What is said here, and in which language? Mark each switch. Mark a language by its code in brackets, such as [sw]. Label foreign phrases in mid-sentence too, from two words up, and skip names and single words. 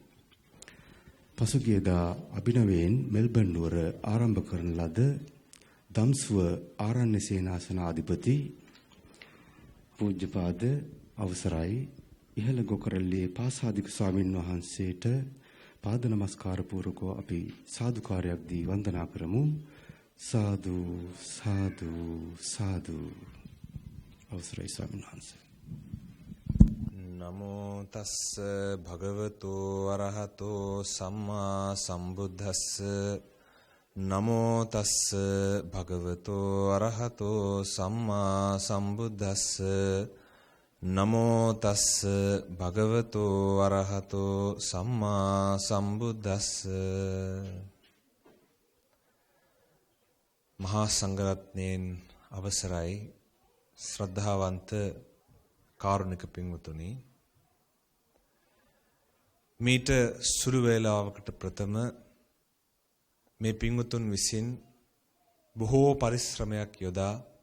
[si] පසුගියදා අභිනවයෙන් මෙල්බන් නුවර ආරම්භ කරන ලද දම්සුව ආරණ්‍ය සේනාසනාධිපති පූජ්‍යපාද අවසරයි ඉහළ ගොකරල්ලේ පාසාදික ස්වාමින් වහන්සේට පාද නමස්කාර පූර්වකව අපි සාදුකාරයක් දී වන්දනා කරමු සාදු සාදු සාදු අවසරයි ස්වාමීන් වහන්සේ [pi] නමෝ තස්ස භගවතෝ අරහතෝ සම්මා සම්බුද්දස්ස නමෝ තස්ස භගවතෝ අරහතෝ සම්මා සම්බුද්දස්ස නමෝ තස්ස භගවතෝ අරහතෝ සම්මා සම්බුද්දස්ස [si] මහා සංඝරත්නයෙන් අවසරයි ශ්‍රද්ධාවන්ත කාරුණික පින්වතුනි, මීට සුළු වේලාවකට ප්‍රථම මේ පින්වතුන් විසින් බොහෝ පරිශ්‍රමයක් යොදා